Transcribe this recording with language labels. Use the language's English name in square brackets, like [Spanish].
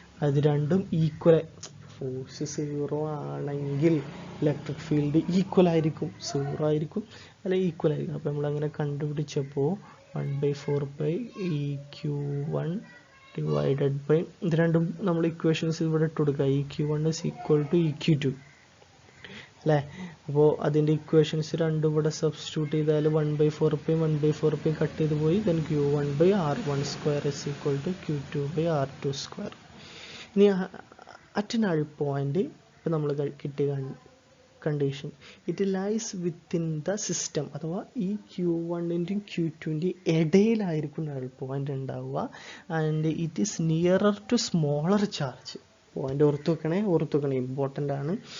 [Malayalam] അത് രണ്ടും equal, force 0 ആണെങ്കിൽ ഇലക്ട്രിക് ഫീൽഡ് ഈക്വൽ ആയിരിക്കും, 0 ആയിരിക്കും അല്ലെങ്കിൽ ഈക്വൽ ആയിരിക്കും. അപ്പോൾ നമ്മളങ്ങനെ കണ്ടുപിടിച്ചപ്പോൾ 1/4 EQ1 ഡിവൈഡഡ് ബൈ ഇത് രണ്ടും നമ്മൾ ഇക്വേഷൻസ് ഇവിടെ ഇട്ട് കൊടുക്കുക. [English] EQ1 is equal to EQ2 അല്ലേ. [Malayalam] അപ്പോൾ അതിൻ്റെ ഇക്വേഷൻസ് രണ്ടും ഇവിടെ സബ്സ്റ്റിറ്റ്യൂട്ട് ചെയ്താൽ 1/4 1/4 കട്ട് ചെയ്ത് പോയി. [English] Then Q1/R1² is equal to Q2/R2². [Malayalam] ഇനി അറ്റ് നൾ പോയിന്റ് ഇപ്പം നമ്മൾ കിട്ടിയ condition, [English] it lies within the system, [Malayalam] അഥവാ ഈ Q1ൻ്റെയും Q2ൻ്റെയും ഇടയിലായിരിക്കും നൾ പോയിന്റ് ഉണ്ടാവുക. [English] And it is nearer to smaller charge. [Malayalam] Point ഓർത്ത് വെക്കണേ, ഇമ്പോർട്ടൻ്റ് ആണ്.